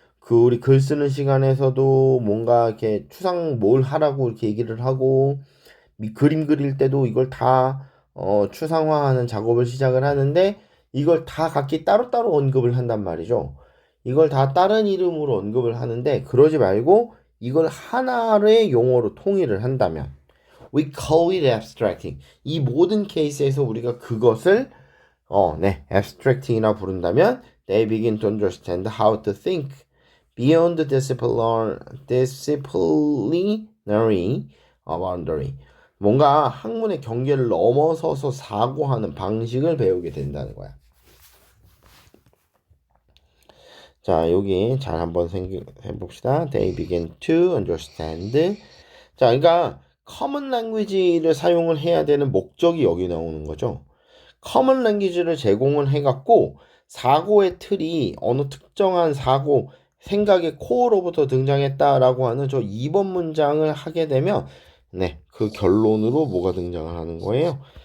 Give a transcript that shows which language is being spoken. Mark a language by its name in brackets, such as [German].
[Korean] 우리 글 쓰는 시간에서도 뭔가 이렇게 추상 뭘 하라고 이렇게 얘기를 하고 그림 그릴 때도 이걸 다 추상화하는 작업을 시작을 하는데 이걸 다 각기 따로따로 언급을 한단 말이죠. 이걸 다 다른 이름으로 언급을 하는데 그러지 말고 이걸 하나의 용어로 통일을 한다면 [English] we call it abstracting. [Korean] 이 모든 케이스에서 우리가 그것을 abstracting이라 부른다면 [English] they begin to understand how to think beyond the disciplinary boundary. [Korean] 뭔가 학문의 경계를 넘어서서 사고하는 방식을 배우게 된다는 거야. 자, 여기 잘 한번 해봅시다. [English] They begin to understand. [Korean] 자, 그러니까 common language를 사용을 해야 되는 목적이 여기 나오는 거죠. common language를 제공을 해갖고 사고의 틀이 어느 특정한 사고, 생각의 코어로부터 등장했다라고 하는 저 2번 문장을 하게 되면 그 결론으로 뭐가 등장을 하는 거예요?